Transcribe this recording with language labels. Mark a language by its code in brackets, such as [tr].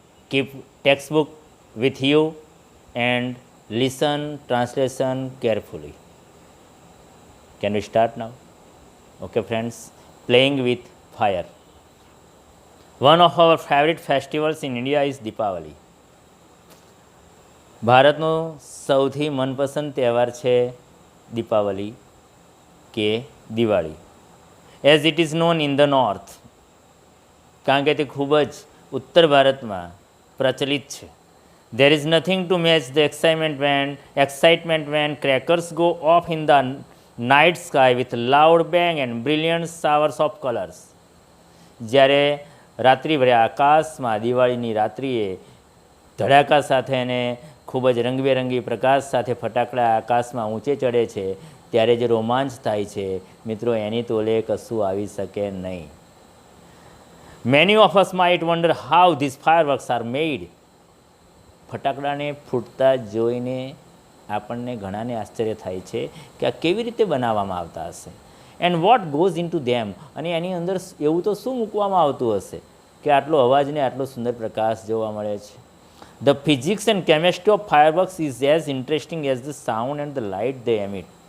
[en] Keep textbook with you and listen translation carefully. Can we start now? Okay friends, playing with fire. One of our favorite festivals in India is Deepavali. [gu] ભારતનો સૌથી મનપસંદ તહેવાર છે દીપાવલી કે Diwali. [en] as it is known in the north, [gu] કારણ કે તે ખૂબ જ ઉત્તર ભારતમાં પ્રચલિત છે. [en] There is nothing to match the excitement when crackers go off in the night sky with loud bang and brilliant showers of colors. [gu] જ્યારે રાત્રિભર્યા આકાશમાં દિવાળીની રાત્રિએ ધડાકા સાથે અને ખૂબ જ રંગબેરંગી પ્રકાશ સાથે ફટાકડા આકાશમાં ઊંચે ચડે છે ત્યારે જે રોમાંચ થાય છે મિત્રો એની તોલે કશું આવી શકે નહીં. [en] Many of us might wonder how these fireworks are made. [gu] ફટાકડાને ફૂટતા જોઈને આપણને ઘણાને આશ્ચર્ય થાય છે કે આ કેવી રીતે બનાવવામાં આવતા હશે. [en] and what goes into them, [gu] અને એની અંદર એવું તો શું મૂકવામાં આવતું હશે કે આટલો અવાજને આટલો સુંદર પ્રકાશ જોવા મળે છે. [en] The physics and chemistry of fireworks is as interesting as the sound and the light they emit.